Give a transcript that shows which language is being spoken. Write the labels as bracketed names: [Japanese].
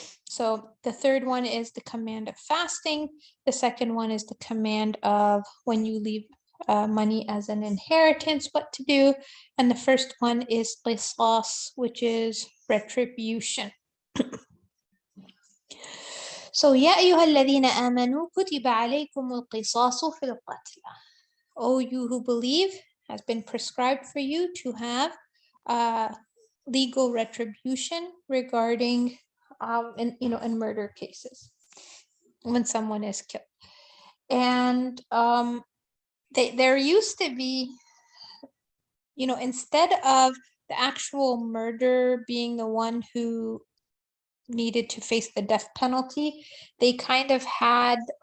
[English] So the third one is the command of fasting. The second one is the command of when you leave money as an inheritance, what to do. And the first one is qisas, which is retribution. [Arabic] So يا أيها الذين آمنوا كتب عليكم القصاص في القتلى. [English] O you who believe, has been prescribed for you to have legal retribution regarding in murder cases when someone is killed. And there used to be, instead of the actual murderer being the one who needed to face the death penalty, they kind of had